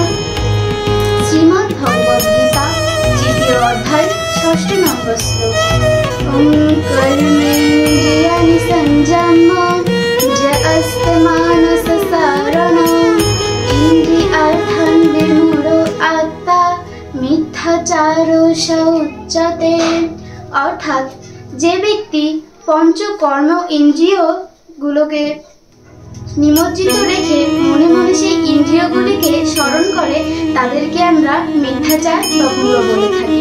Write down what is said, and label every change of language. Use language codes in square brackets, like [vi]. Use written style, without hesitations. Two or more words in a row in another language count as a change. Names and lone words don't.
[bn] শ্রীমদ্ ভগবদ গীতা তৃতীয় অধ্যায় 6 নম্বর শ্লোক। [sa] ओम कर्मेन्द्रियाणि संयम्य यस्ते मानस सारणं इन्द्रियार्थान् विमूढो आत्मा মিথ্যাচারো উচ্যতে। [bn] অর্থাৎ যে ব্যক্তি পঞ্চকর্ম ইন্দ্রিয়গুলোকে নিমজ্জিত রেখে মনে মনে সেই ইন্দ্রিয়গুলিকে স্মরণ করে তাদেরকে আমরা মিথ্যাচার বা মূঢ় বলে থাকি।